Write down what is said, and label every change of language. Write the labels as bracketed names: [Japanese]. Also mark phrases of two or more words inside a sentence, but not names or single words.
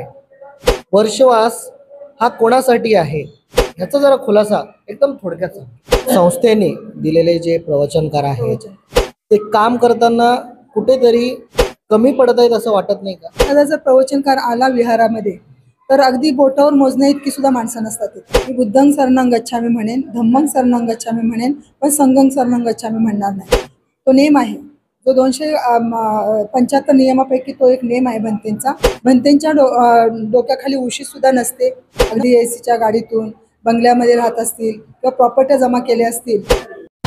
[Marathi] वर्षवास हा कोणासाठी आहे ह्याचा जरा खुलासा एकदम थोडक्यात सांगा। संस्थेने दिलेले जे प्रवचनकार आहेत ते काम करताना कुठेतरी कमी पडत आहेत असं वाटत नाही का? एखादा जर प्रवचनकार आला विहारामध्ये तर अगदी बोटावर मोजण्या इतकी सुद्धा माणसं नसतात। मी [Pali] बुद्धं शरणं गच्छामि [Marathi] म्हणेन, [Pali] धम्मं शरणं गच्छामि [Marathi] म्हणेन, पण [Pali] संघं शरणं गच्छामि [Marathi] म्हणणार नाही। तो नेम आहे जो 275 नियमापैकी तो एक नेम आहे भंतेंचा। भंतेंच्या डोक्याखाली उशी सुद्धा नसते। अगदी एसीच्या गाडीतून बंगल्यामध्ये राहत असतील किंवा प्रॉपर्ट्या जमा केल्या असतील